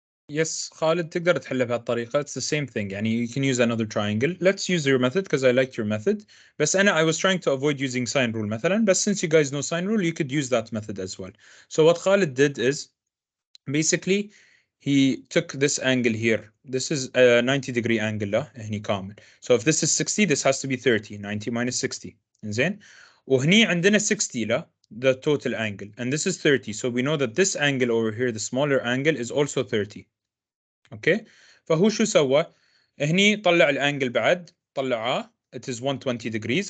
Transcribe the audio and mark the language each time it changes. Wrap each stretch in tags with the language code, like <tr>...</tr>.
<en>Yes</en> <ar>خالد تقدر تحلها بهالطريقة.</ar> <en>It's the same thing.</en> <ar>يعني</ar> <en>you can use another triangle. Let's use your method because I liked your method.</en> <ar>بس</ar> <en>I was trying to avoid using sine rule</en> <ar>مثلا.</ar> <en>But since you guys know sine rule, you could use that method as well. So what Khalid did is basically he took this angle here. This is a 90-degree angle</en> <ar>هني كامل.</ar> <en>So if this is 60, this has to be 30. 90 minus 60.</en> <ar>إنزين. وهني عندنا</ar> <en>60 the total angle. And this is 30. So we know that this angle over here, the smaller angle, is also 30.</en> <ar>اوكي فهو شو سوى هني طلع الانجل بعد طلعاه</ar> <en>it is 120 degrees.</en>